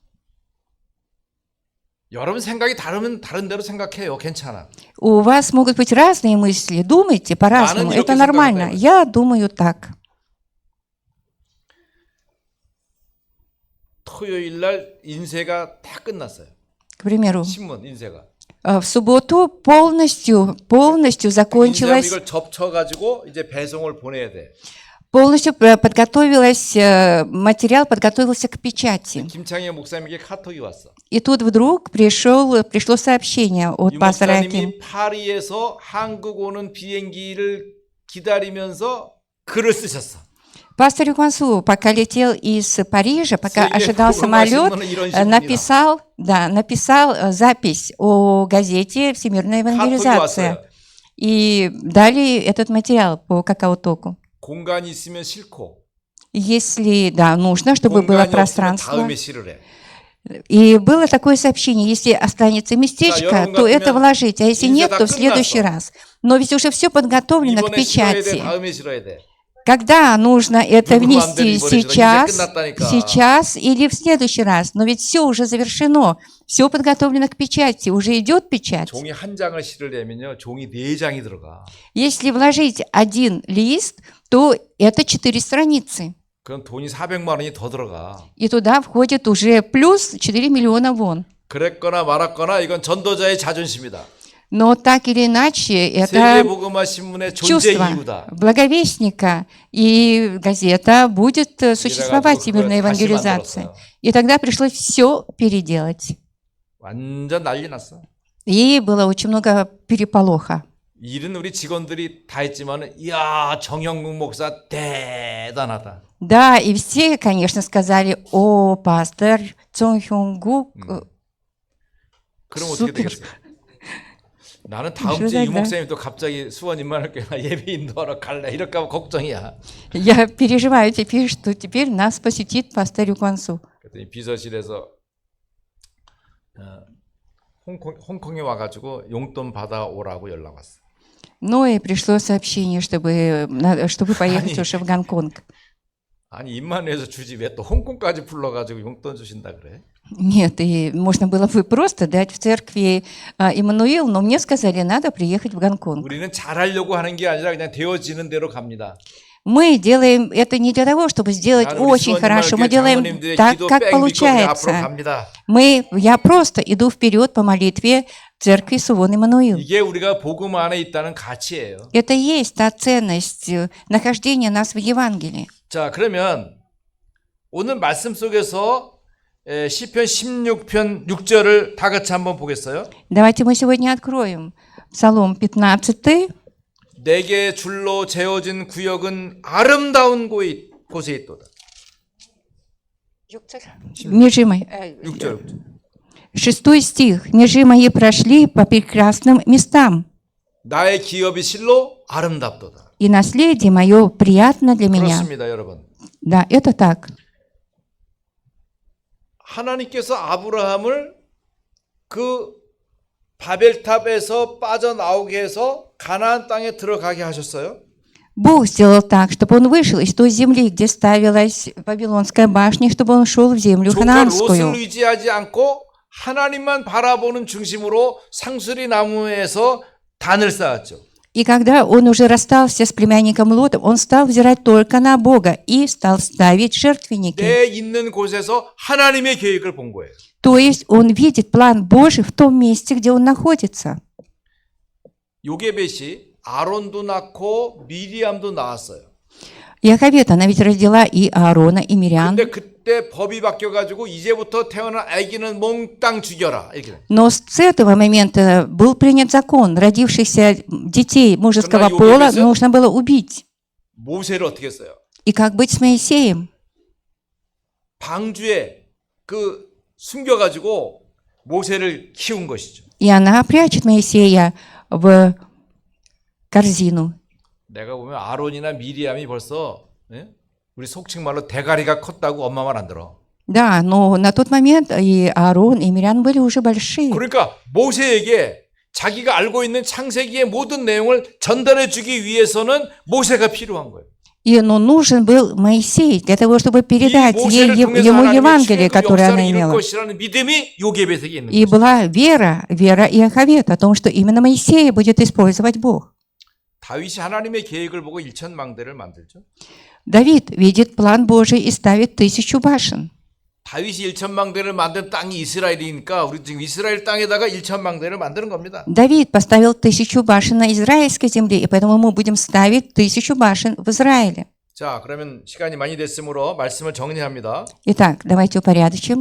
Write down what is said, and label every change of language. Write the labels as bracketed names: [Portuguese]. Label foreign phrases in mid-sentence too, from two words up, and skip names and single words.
[Korean] 여러분 생각이 다르면 다른 대로 생각해요. 괜찮아. [Russian] У вас могут быть разные мысли. Думайте по-разному. [Korean] 나는 [Russian] Это [Korean] 이렇게 [Russian] нормально. [Korean] 생각한다. [Russian] Я думаю так. [Korean] 토요일 날 인쇄가 다 끝났어요. [Russian] К примеру, [Korean] 신문 인쇄가. [Russian] в субботу полностью [Korean] 인쇄하면 [Russian] закончилась, [Korean] 이걸 접쳐 가지고 이제 배송을 보내야 돼. [Russian] полностью подготовилась, материал подготовился к печати. [Korean] 김창희 목사님에게 카톡이 왔어. [Russian] И тут вдруг пришло сообщение от [Korean] 유 [Russian] пастора Аким. [Korean] 목사님이 파리에서 한국 오는 비행기를 기다리면서 글을 쓰셨어. [Russian] Пастор Юквансу, пока летел из Парижа, пока ожидал самолет, написал запись о газете «Всемирная евангелизация». И дали этот материал по какао-току. [Korean] 공간이 있으면 싫고, [Russian] Если, да, нужно, чтобы было [Korean] 공간이 없으면 [Russian] пространство. [Korean] 다음에 실으래. [Russian] И было такое сообщение, если останется местечко, то это вложить, а если нет, то в следующий раз. Но ведь уже все подготовлено к [Korean] 이번에 실어야 돼, [Russian] печати. [Korean] 다음에 실어야 돼. [Russian] Когда нужно это внести? Сейчас Сейчас или в следующий раз? Но ведь все уже завершено, все подготовлено к печати, уже идет печать. [Korean] 종이 한 장을 실으려면요, 종이 4장이 들어가. [Russian] Если вложить один лист, то это 4 страницы. [Korean] 그럼 돈이 400만 원이 더 들어가. [Russian] И туда входит уже плюс 4 миллиона вон. [Korean] 그랬거나 말았거나 이건 전도자의 자존심이다. [Russian] Но так или иначе, это [Korean] 세계복음화 신문의 존재 [Russian] чувство [Korean] 이유다. [Russian] благовестника, и газета будет существовать, всемирная евангелизация. И тогда пришлось все переделать. [Korean] 완전 난리 났어. [Russian] И было очень много переполоха. [Korean] 일은 우리 직원들이 다 했지만은, 이야, 정형국 목사 대단하다. [Russian] Да, и все, конечно, сказали: о, пастор Цон Хёнгук, [Korean] 그럼 어떻게 [Russian] супер. [Korean] 되겠어요? 나는 다음 주에 유 목사님 또 갑자기 수원 임만할게 나 예배 인도하러 갈래 이럴까 봐 걱정이야. [Russian] Я переживаю теперь, что теперь нас посетит пастор Юквансу. [Korean] 그랬더니 비서실에서 홍콩에 와가지고 용돈 받아오라고 연락 왔어. [Russian] Ну и пришло сообщение, чтобы поехать уже в Гонконг. [Korean] 아니 임만회에서 주지 왜 또 홍콩까지 불러가지고 용돈 주신다 그래? [Russian] Нет, и можно было бы просто дать в церкви Иммануил, но мне сказали, надо приехать в Гонконг. [Korean] 우리는 잘하려고 하는 게 아니라 그냥 되어지는 대로 갑니다. [Russian] Мы делаем это не для того, чтобы сделать очень хорошо, мы делаем так, как получается. Я просто иду вперед по молитве церкви Сувон Иммануил. [Korean] 이게 우리가 복음 안에 있다는 가치예요. [Russian] Это и есть та ценность нахождения нас в Евангелии. [Korean] 자, 그러면 오늘 말씀 속에서 시편 16편 6절을 다 같이 한번 보겠어요? [Russian] Давайте мы сегодня откроем Псалом 15. [Korean] 내게 줄로 재어진 구역은 아름다운 곳에 있도다. [Russian] Межи мои. [Korean] 6절. [Russian] 6 стих. Межи мои прошли по прекрасным местам, [Korean] 나의 기업이 실로 아름답도다. [Russian] и наследие мое приятно для меня. [Korean] 그렇습니다, 여러분. [Russian] Да, это так. [Korean] 하나님께서 아브라함을 그 바벨탑에서 빠져나오게 해서 가나안 땅에 들어가게 하셨어요. [Russian] Бог сделал так, чтобы он вышел из той земли, где ставилась Вавилонская башня, чтобы он шел в землю [Korean] 조카 [Russian] ханаанскую. [Korean] 롯을 의지하지 않고 하나님만 바라보는 중심으로 상수리 나무에서 단을 쌓았죠. [Russian] И когда он уже расстался с племянником Лотом, он стал взирать только на Бога и стал ставить жертвенники. [Korean] 내 있는 곳에서 하나님의 계획을 본 거예요. [Russian] То есть он видит план Божий в том месте, где он находится. [Korean] 요게벳이 아론도 낳고 미리암도 낳았어요. [Russian] Яховет, она ведь родила и Аарона, и Мирьям. [Korean] 근데 그때 법이 바뀌어가지고 이제부터 태어난 아기는 몽땅 죽여라 이렇게. [Russian] Но с этого момента был принят закон, родившихся детей мужеского пола нужно было убить. [Korean] 모세를 어떻게 했어요? [Russian] И как быть с Моисеем? [Korean] 방주에 그 숨겨가지고 모세를 키운 것이죠. [Russian] И она прячет Моисея в корзину. [Korean] 내가 보면 아론이나 미리암이 벌써 우리 속칭 말로 대가리가 컸다고 엄마 말 안 들어. [Russian] Да, но на тот момент и Аарон, и Мирьям были уже большие. [Korean] 그러니까 모세에게 자기가 알고 있는 창세기의 모든 내용을 전달해 주기 위해서는 모세가 필요한 거예요. [Russian] И нужен был Моисей для того, чтобы передать ей ему Евангелие, которое она имела. И была вера Иоховета о том, что именно Моисея будет использовать Бог. [Korean] 다윗이 하나님의 계획을 보고 일천망대를 만들죠. [Russian] Давид видит план Божий и ставит 1000 башен. [Korean] 다윗이 일천망대를 만든 땅이 이스라엘이니까 우리 지금 이스라엘 땅에다가 일천망대를 만드는 겁니다. [Russian] Давид поставил 1000 башен на израильской земле, и поэтому мы будем ставить 1000 башен в Израиле. [Korean] 자, 그러면 시간이 많이 됐으므로 말씀을 정리합니다. [Russian] Итак, давайте упорядочим.